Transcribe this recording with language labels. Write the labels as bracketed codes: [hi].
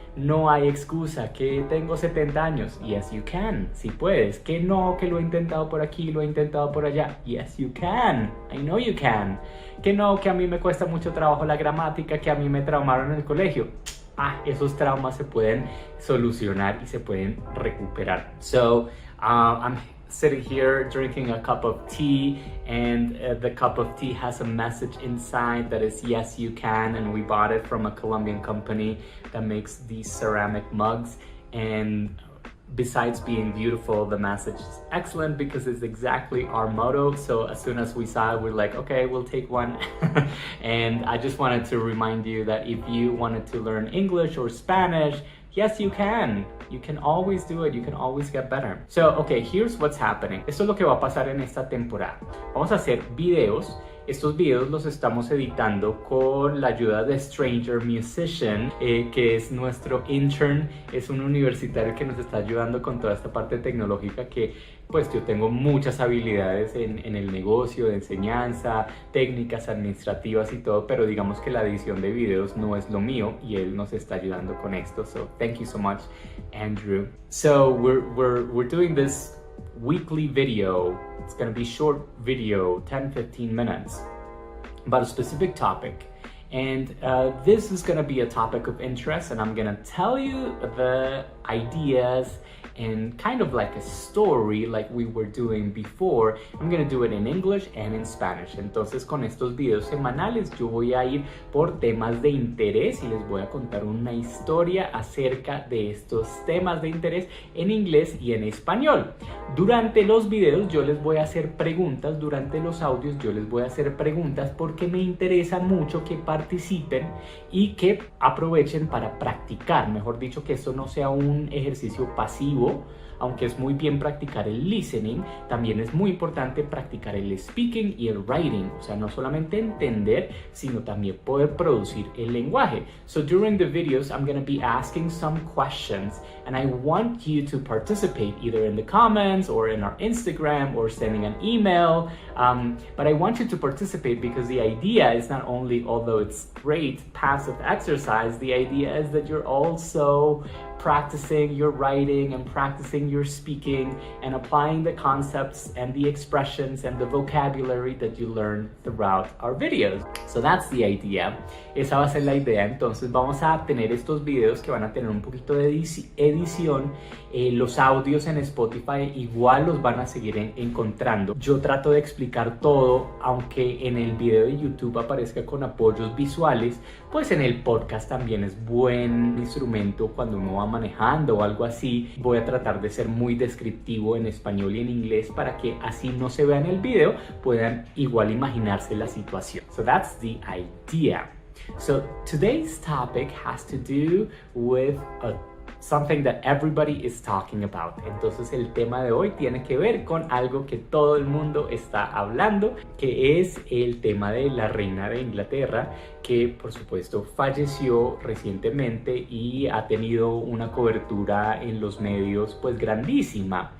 [es] No hay excusa, que tengo 70 años, yes you can, sí puedes, que no, que lo he intentado por aquí, lo he intentado por allá, [en] yes you can, I know you can, [es] que no, que a mí me cuesta mucho trabajo la gramática, que a mí me traumaron en el colegio. Esos traumas se pueden solucionar y se pueden recuperar. [en] So, I'm sitting here drinking a cup of tea, and the cup of tea has a message inside that is yes you can, and we bought it from a Colombian company that makes these ceramic mugs, and besides being beautiful, the message is excellent because it's exactly our motto. So as soon as we saw it, we're like, okay, we'll take one. And I just wanted to remind you that if you wanted to learn English or Spanish, yes, you can. You can always do it. You can always get better. So, okay, here's what's happening. [es] Esto es lo que va a pasar en esta temporada. Vamos a hacer videos. Estos videos los estamos editando con la ayuda de Stranger Musician, que es nuestro intern, es un universitario que nos está ayudando con toda esta parte tecnológica que pues yo tengo muchas habilidades en el negocio, de enseñanza, técnicas administrativas y todo, pero digamos que la edición de videos no es lo mío y él nos está ayudando con esto. [en] So thank you so much, Andrew. So we're doing this weekly video. It's going to be short video, 10-15 minutes, about a specific topic. And this is going to be a topic of interest, and I'm going to tell you the ideas and kind of like a story like we were doing before. I'm going to do it in English and in Spanish. [es] Entonces con estos videos semanales yo voy a ir por temas de interés y les voy a contar una historia acerca de estos temas de interés en inglés y en español. Durante los videos yo les voy a hacer preguntas, durante los audios yo les voy a hacer preguntas porque me interesa mucho que participen y que aprovechen para practicar. Mejor dicho, que esto no sea un ejercicio pasivo. Aunque es muy bien practicar el listening, también es muy importante practicar el speaking y el writing. O sea, no solamente entender, sino también poder producir el lenguaje. [en] So during the videos, I'm going to be asking some questions, and I want you to participate either in the comments or in our Instagram or sending an email. But I want you to participate because the idea is not only, although it's great passive exercise, the idea is that you're also practicing your writing and practicing your speaking and applying the concepts and the expressions and the vocabulary that you learn throughout our videos. So that's the idea. [es] Esa va a ser la idea. Entonces vamos a tener estos videos que van a tener un poquito de edición. Los audios en Spotify igual los van a seguir encontrando. Yo trato de explicar todo, aunque en el video de YouTube aparezca con apoyos visuales, pues en el podcast también es buen instrumento cuando uno va manejando o algo así. Voy a tratar de ser muy descriptivo en español y en inglés para que así no se vea en el video, puedan igual imaginarse la situación. [en] So that's the idea. So today's topic has to do with something that everybody is talking about. [es] Entonces el tema de hoy tiene que ver con algo que todo el mundo está hablando, que es el tema de la reina de Inglaterra, que por supuesto falleció recientemente y ha tenido una cobertura en los medios pues grandísima.